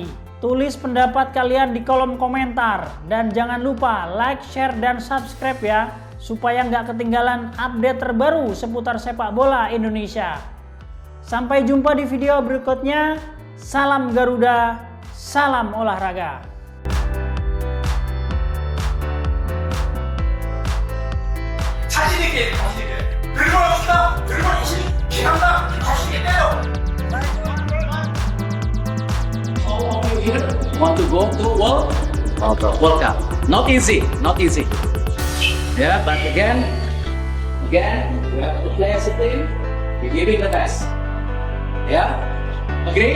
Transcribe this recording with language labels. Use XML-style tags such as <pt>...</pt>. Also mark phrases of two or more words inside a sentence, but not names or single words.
<id>Tulis pendapat kalian di kolom komentar. Dan jangan lupa</id> <en>like, share,</en> <id>dan subscribe ya, supaya nggak ketinggalan update terbaru seputar sepak bola Indonesia. Sampai jumpa di video berikutnya. Salam Garuda, salam olahraga.</id> <ko>자신있게 들고 갑시다. 들고 기합니다. 자신 있게요.</ko> <en>All of you here want to go to World Cup. Not easy, not easy. Yeah, but again, we have to play as a team. We give it the best. Yeah, agree?</en>